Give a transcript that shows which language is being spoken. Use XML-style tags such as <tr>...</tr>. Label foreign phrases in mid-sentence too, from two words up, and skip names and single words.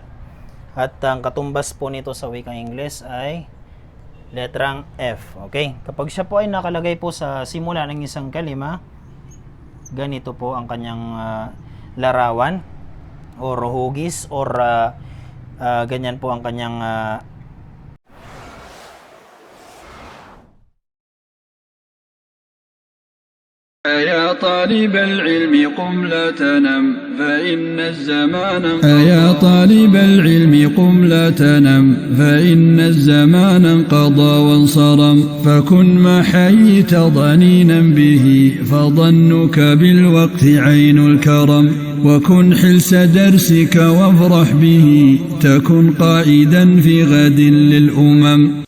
<tl>At ang katumbas po nito sa wikang Ingles ay letrang F. Okay? Kapag siya po ay nakalagay po sa simula ng isang kalima, ganito po ang kanyang larawan or hugis, or ganyan po ang kanyang</tl> <ar>يا طالب العلم قم لا تنم فإن الزمان يا طالب العلم قم لا تنم فإن الزمان انقضى وانصرم فكن ما حييت ضنينا به فظنك بالوقت عين الكرم وكن حلس درسك وافرح به تكن قائدا في غد للأمم</ar>